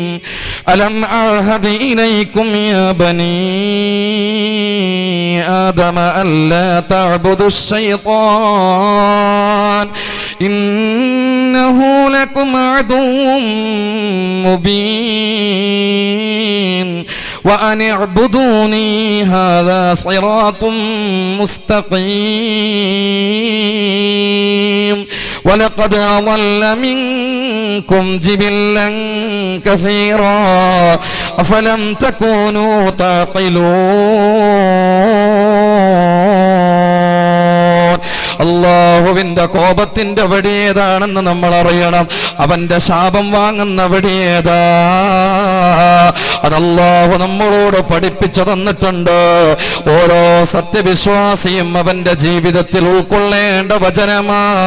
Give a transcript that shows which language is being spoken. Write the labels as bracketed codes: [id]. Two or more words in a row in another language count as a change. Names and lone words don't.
[ar] ألم أعهد إليكم يا بني آدم ألا تعبدوا الشيطان إنه لكم عدو മുബീൻ وأن اعبدوني هذا صراط مستقيم ولقد أضل منكم جبلا كثيرا أفلم تكونوا تعقلون. [ml] അല്ലാഹുവിന്റെ കോപത്തിന്റെ വഴി ഏതാണെന്ന് നമ്മൾ അറിയണം. അവന്റെ ശാപം വാങ്ങുന്ന വഴി ഏതാ? അത് അല്ലാഹു നമ്മളോട് പഠിപ്പിച്ചു തന്നിട്ടുണ്ട്. ഓരോ സത്യവിശ്വാസിയും അവന്റെ ജീവിതത്തിൽ ഉൾക്കൊള്ളേണ്ട വചനമാ.